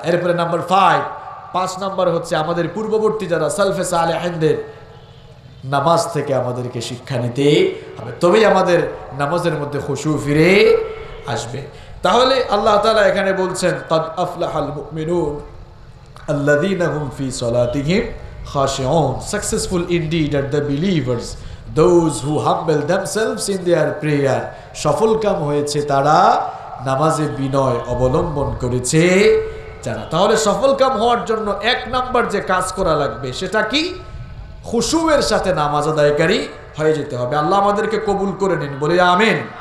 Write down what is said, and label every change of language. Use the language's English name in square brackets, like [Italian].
[Bangla] এরপরে number 5 number হচ্ছে, আমাদের পূর্ববর্তী যারা সালফে সালেহিনদের নামাজ থেকে আমাদেরকে শিক্ষা নিতে হবে, তবেই আমাদের নামাজের মধ্যে খুশু ফিরে আসবে। তাহলে আল্লাহ তাআলা এখানে বলছেন, কাদ আফলাহাল মুমিনুন আল্লাযীনা হুম ফি সালাতিহিম খাশিউন। [English] Successful indeed are the believers, those who humble themselves in their prayer. [Bangla] সফলকাম হয়েছে তারা নামাজে বিনয় অবলম্বন করেছে যারা। তাহলে সফলকাম হওয়ার জন্য 1 নাম্বার যে কাজ করা লাগবে সেটা কি? খুশুয়ের সাথে নামাজ আদায়কারী হয়ে যেতে হবে। আল্লাহ আমাদেরকে কবুল করে নিন, বলে আমিন।